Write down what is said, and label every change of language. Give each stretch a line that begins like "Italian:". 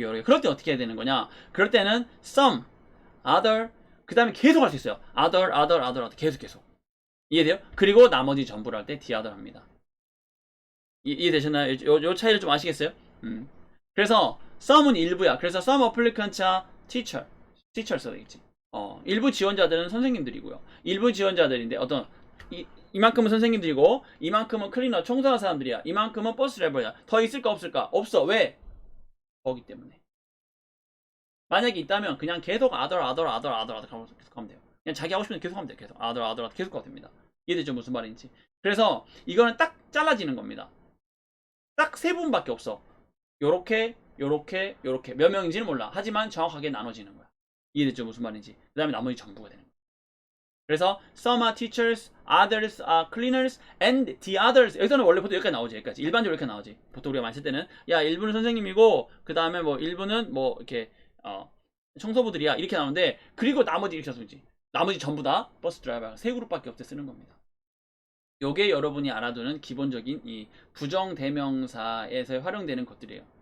Korean: 그럴 때 어떻게 해야 되는 거냐? 그럴 때는 some, other, 그 다음에 계속 할 수 있어요. other, 계속. 이해돼요? 그리고 나머지 전부를 할 때 the other 합니다. 이해되셨나요? 요 차이를 좀 아시겠어요? 그래서 some은 일부야. 그래서
English: some applicants are teacher
Korean: 써야 되겠지. 일부 지원자들은 선생님들이고요. 일부 지원자들인데 이만큼은 선생님들이고 이만큼은 클리너 청소하는 사람들이야. 이만큼은 버스 드라이버야. 더 있을까 없을까? 없어. 왜? 거기 때문에. 만약에 있다면 그냥 계속 other 계속 하면 돼요. 그냥 자기 하고 싶은 데 계속 하면 돼요. 계속 other 계속 가도 됩니다. 이해되죠? 무슨 말인지. 그래서 이거는 딱 잘라지는 겁니다. 딱 세 부분밖에 없어. 요렇게 몇 명인지는 몰라. 하지만 정확하게 나눠지는 거야. 이해됐죠? 무슨 말인지. 그 다음에 나머지 전부가 되는 거야. 그래서
English: some are teachers, others are cleaners, and the others.
Korean: 여기서는 원래 보통 여기까지 나오지. 여기까지. 일반적으로 이렇게 나오지. 보통 우리가 많이 쓸 때는 야, 일부는 선생님이고 그 다음에 뭐 일부는 뭐 이렇게 청소부들이야. 이렇게 나오는데 그리고 나머지 이렇게 쓰지. 나머지 전부 다 버스 드라이버. 세 그룹밖에 없대 쓰는 겁니다. 요게 여러분이 알아두는 기본적인 이 부정대명사에서 활용되는 것들이에요.